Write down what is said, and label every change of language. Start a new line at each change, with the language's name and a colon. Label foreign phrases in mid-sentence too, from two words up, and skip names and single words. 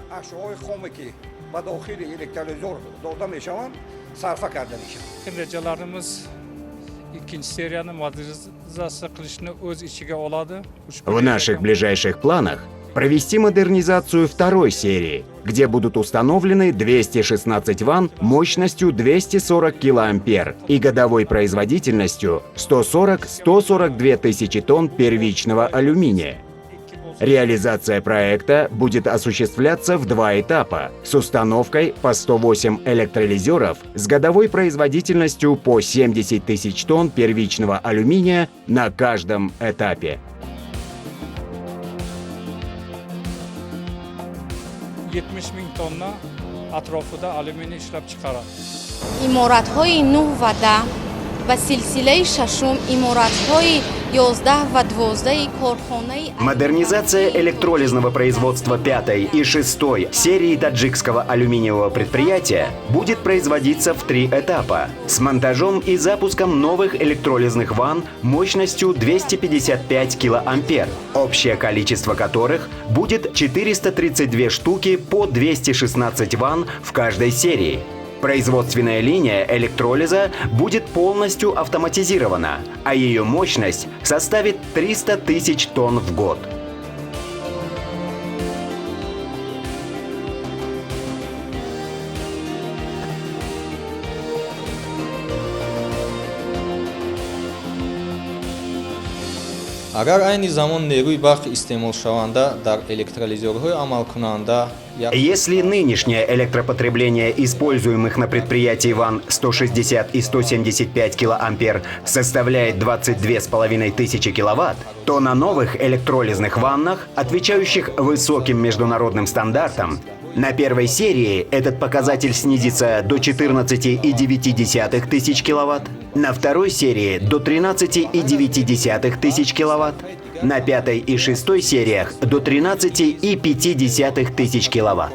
Russian: В наших ближайших планах провести модернизацию второй серии, где будут установлены 216 ванн мощностью 240 килоампер и годовой производительностью 140-142 тысячи тонн первичного алюминия. Реализация проекта будет осуществляться в 2 этапа с установкой по 108 электролизеров с годовой производительностью по 70 тысяч тонн первичного алюминия на каждом этапе.
Tajik: иморатҳои 9 ва 10 ва силсилаи шашум иморатҳои 11 ва 12 корхонаи...
Russian: Модернизация электролизного производства 5 и 6 серии таджикского алюминиевого предприятия будет производиться в 3 этапа с монтажом и запуском новых электролизных ванн мощностью 255 килоампер, общее количество которых будет 432 штуки по 216 ванн в каждой серии. Производственная линия электролиза будет полностью автоматизирована, а ее мощность составит 300 тысяч тонн в год.
Tajik: агар айни замон нерӯи барқи истеъмолшаванда дар электролизерҳои амалкунанда...
Russian: Если нынешнее электропотребление используемых на предприятии ванн 160 и 175 килоампер составляет 22,5 тысячи киловатт, то на новых электролизных ваннах, отвечающих высоким международным стандартам, на первой серии этот показатель снизится до 14,9 тысяч киловатт, на второй серии до 13,9 тысяч киловатт, на 5 и 6 сериях до 13,5 тысяч киловатт.